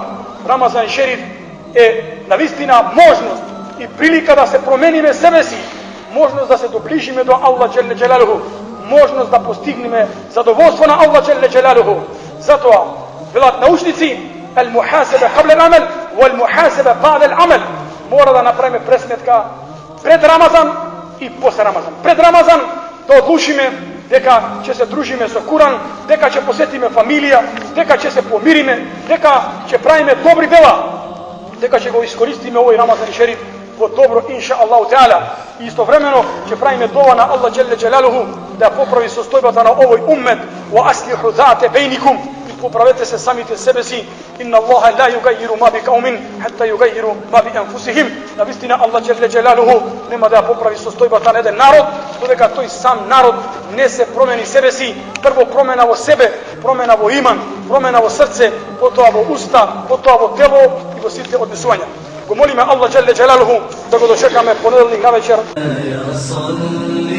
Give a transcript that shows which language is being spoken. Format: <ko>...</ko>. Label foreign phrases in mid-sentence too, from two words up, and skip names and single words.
<mk>Рамазан и шериф је навистина можност и прилика да се промениме себеси, можност да се доближиме до</mk> <ar>الله جل جلاله,</ar> <mk>можност да постигнеме задовољство на</mk> <ar>الله جل جلاله.</ar> <mk>Зато велат научници:</mk> <ar>"المحاسبة قبل العمل والمحاسبة بعد العمل",</ar> <mk>мора да направиме пресметка пред Рамазан и после Рамазан. Пред Рамазан да одлучиме дека ќе се дружиме са Куран, дека ќе посјетиме фамилија, дека ќе се помириме, дека ќе правиме добри дела, дека ќе го искористиме овој Рамазан и шериф по добро,</mk> <ar>إن شاء الله تعالى.</ar> <mk>Истовремено ќе правиме дова на</mk> <ar>الله جل جلاله</ar> <mk>да поправи состојбата на овој уммет:</mk> <ar>"وأصلحوا ذات بينكم",</ar> <mk>поправите се сами те себе си.</mk> <ar>إن الله لا يغير ما بقوم حتى يغيروا ما بأنفسهم.</ar> <mk>Навистина</mk> <ar>الله جل جلاله</ar> <mk>нема да поправи состојбата на један народ додека то и сам народ не се промени себе си. Прво промена во себе, промена во иман, промена во срце, потом во уста, потом во тело и во сите однесувања. Го молиме</mk> <ar>الله جل جلاله</ar> <mk>да го дочекаме понедељник на вечер.</mk>